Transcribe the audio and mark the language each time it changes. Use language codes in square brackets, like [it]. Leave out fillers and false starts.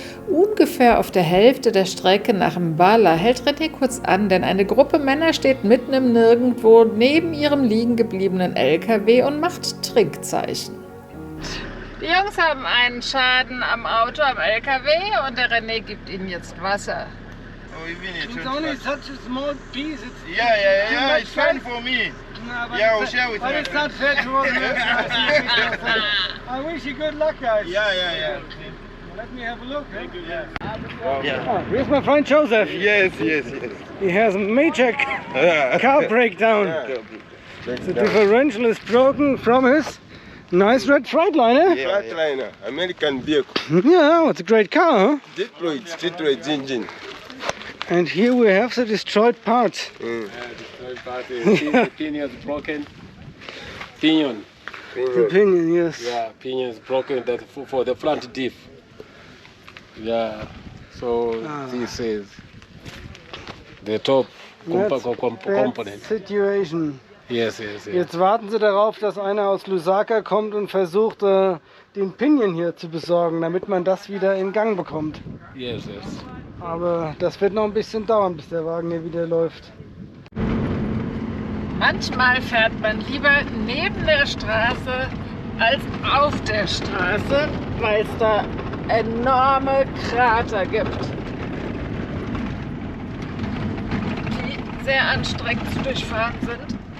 [de] Ungefähr auf der Hälfte der Strecke nach Mbala hält René kurz an, denn eine Gruppe Männer steht mitten im Nirgendwo neben ihrem liegen gebliebenen LKW und macht Trinkzeichen. Die Jungs haben einen Schaden am Auto, am LKW und der René gibt ihnen jetzt Wasser. [en] It's only such a small piece. Yeah, it's fine for me. No, but Yeah, we'll share with but my it's not fair to all the rest. I wish you good luck, guys. Yeah. Let me have a look. Yeah. Oh, here's my friend Joseph. Yes. He has a major car breakdown. The differential is broken from his nice red Freightliner. Freightliner, American vehicle. Yeah, it's a great car, huh? Detroit engine. And here we have the destroyed parts. The pinion is broken. Pinion. The pinion, yes. Yeah, pinion is broken. That for the front diff. Yeah. So this is the top component. Situation. Yes. [de] Jetzt warten sie darauf, dass einer aus Lusaka kommt und versucht, den Pinion hier zu besorgen, damit man das wieder in Gang bekommt. [en] Yes. [de] Aber das wird noch ein bisschen dauern, bis der Wagen hier wieder läuft. Manchmal fährt man lieber neben der Straße als auf der Straße, weil es da enorme Krater gibt, die sehr anstrengend zu durchfahren sind.